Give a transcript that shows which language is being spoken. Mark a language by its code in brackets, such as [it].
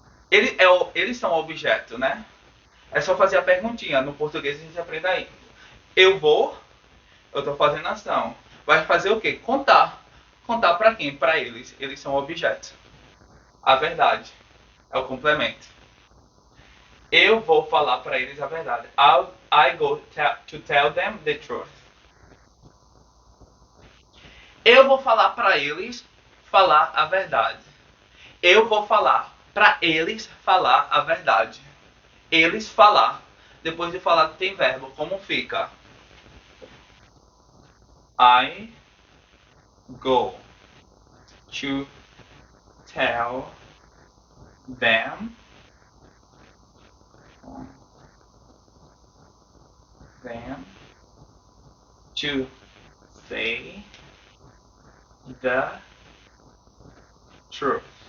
[pt] Eles são o objeto, né? É só fazer a perguntinha. No português a gente aprende aí. Eu tô fazendo ação. Vai fazer o quê? Contar. Contar para quem? Para eles. Eles são o objeto. A verdade. É o complemento. Eu vou falar para eles a verdade. [en] I go to tell them the truth. [pt] Eu vou falar para eles falar a verdade. Eu vou falar para eles falar a verdade. Eles falar. Depois de falar tem verbo. Como fica? [en] I go to tell them to say the truth.